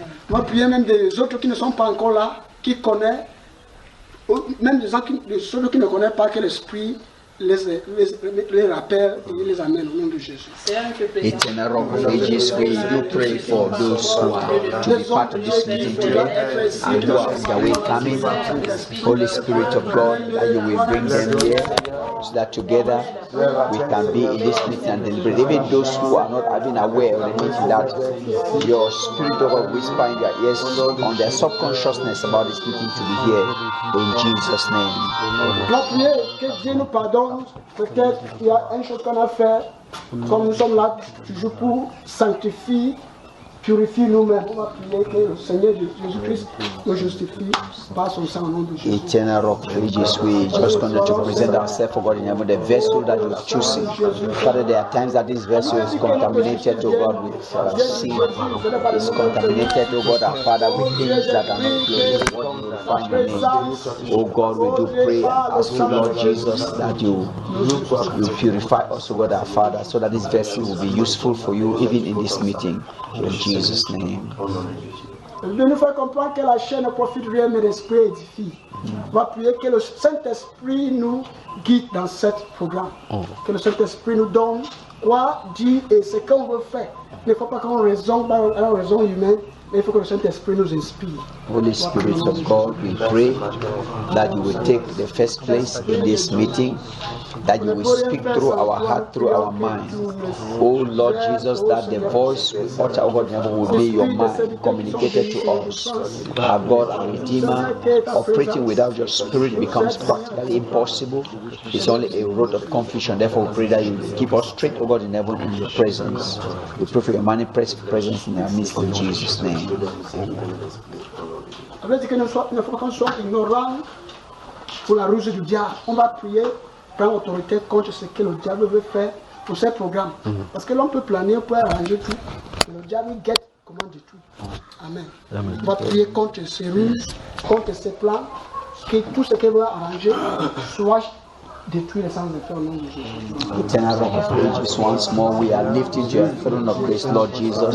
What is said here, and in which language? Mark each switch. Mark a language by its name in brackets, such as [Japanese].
[French] On va prier même des autres qui ne sont pas encore là, qui connaissent, même des gens ceux qui ne connaissent pas que l'Esprit les rappelle et les amène au nom de Jésus. [English] Eternal Rock of Ages, we do pray for those who are to be part of this meeting today and who are on their way coming. Holy Spirit of God, that you will bring them here so that together we can be in this meeting and deliberate. Even those who are not even aware of the meeting, that your Spirit of God whisper in their ears on their subconsciousness about this meeting to be here in Jesus' name. On va prier que Dieu nous pardonne. Peut-être il y a une chose qu'on a fait, comme nous sommes là toujours pour sanctifier, purifier nous-mêmes. On va prier que le Seigneur Jésus-Christ nous justifie par son sang au nom de Jésus. Eternal Rock of Ages, we just continue to present ourselves, for God, in heaven, the vessel that you have chosen. Father, there are times that this vessel is contaminated, oh God, with sin. It's contaminated, oh God, our Father, with things that are not glorifying your name. Oh God, we do pray and ask you, Lord Jesus, that you purify us, oh God, our Father, so that this vessel will be useful for you even in this meeting. In Jesus' name. [French] De nous faire comprendre que la chair ne profite rien, mais l'Esprit édifie. On va prier que le Saint-Esprit nous guide dans ce programme. Que le Saint-Esprit nous donne quoi dire et ce qu'on veut faire. Il ne faut pas qu'on raisonne par la raison humaine, mais il faut que le Saint-Esprit nous inspire. [English] Holy Spirit of God, we pray that you will take the first place in this meeting, that you will speak through our heart, through our mind. Oh Lord Jesus, that the voice we utter, oh God, never will be your mind communicated to us. Our God, our Redeemer, operating without your Spirit becomes practically impossible. It's only a road of confusion. Therefore, we pray that you keep us straight, oh God, in heaven in your presence. We pray for your manifest presence in our midst in Jesus' name. [French] Ça veut dire qu'il ne faut qu'on soit ignorant pour la ruse du diable. On va prier, prendre autorité contre ce que le diable veut faire pour ces programmes. Parce que l'on peut planer, on peut arranger tout. Mais le diable guette comment détruire. Amen. On va prier contre ces ruses, contre ces plans, que tout ce qu'il veut arranger soit détruit les sans effet au nom de Jésus. [English] Eternal Rock of Ages, once more we are lifting to your throne of grace, Lord Jesus.